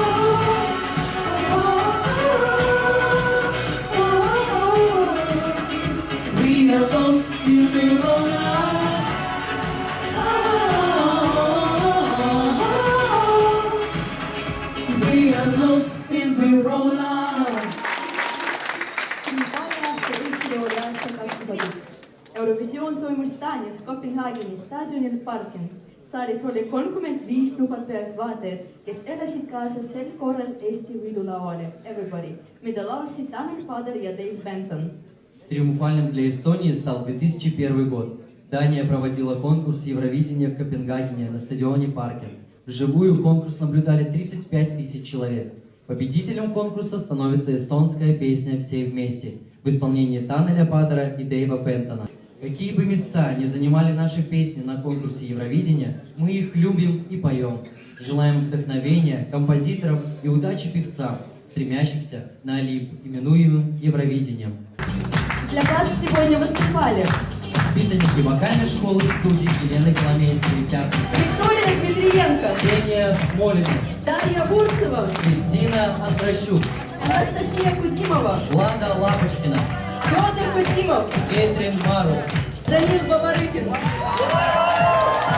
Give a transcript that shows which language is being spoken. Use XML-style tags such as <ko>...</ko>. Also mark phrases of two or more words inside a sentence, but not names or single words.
<en>We are lost in Verona. We are lost in Verona.</en> <et>Aasta Eesti oli aasta 2001. Eurovisioon toimus Taanis Kopenhaageni staadionil Parken. Saalis oli 35 000 vaatajat, kes elasid kaasa sel korral Eesti võidulauale Everybody, mida laulsid Tanel Padar ja Dave Benton.</et> <ru>Триумфальным для Эстонии стал 2001 год. Дания проводила конкурс Евровидения в Копенгагене на стадионе Паркен. Вживую конкурс наблюдали 35 тысяч человек. Победителем конкурса становится эстонская песня «Все вместе» в исполнении Танеля Падара и Дэйва Бентона. Какие бы места ни занимали наши песни на конкурсе Евровидения, мы их любим и поем. Желаем вдохновения композиторам и удачи певцам, стремящихся на Олимп, именуемым Евровидением. Для вас сегодня выступали Воспитанники вокальной школы и студии Елены Коломейцевой Пярсовой, Виктория Дмитриенко, Ксения Смолина, Дарья Бурцева, Кристина Андрощук, Анастасия Кузимова, Влада Лапочкина, Федор Кузимов, Кейтрин Мару. Данил Бабарыкин.</ru>